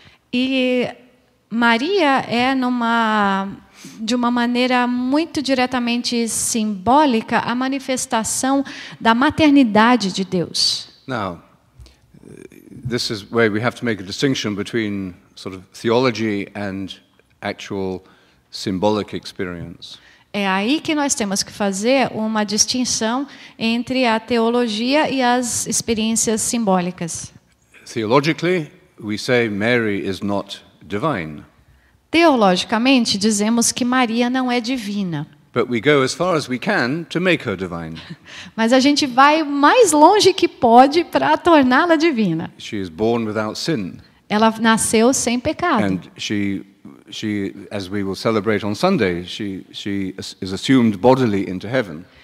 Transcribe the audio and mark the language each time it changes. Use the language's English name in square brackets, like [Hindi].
[Portuguese] E Maria é de uma maneira muito diretamente simbólica a manifestação da maternidade de Deus. [English] Now, this is where we have to make a distinction between sort of theology and actual symbolic experience. [Portuguese] É aí que nós temos que fazer uma distinção entre a teologia e as experiências simbólicas. [English] Theologically, we say Mary is not divine. [Portuguese] Teologicamente, dizemos que Maria não é divina. [English] But we go as far as we can to make her divine. [Portuguese] Mas a gente vai mais longe que pode para torná-la divina. [English] She is born without sin. [Portuguese] Ela nasceu sem pecado. [English] And she, as we will celebrate on Sunday, she is assumed bodily into heaven.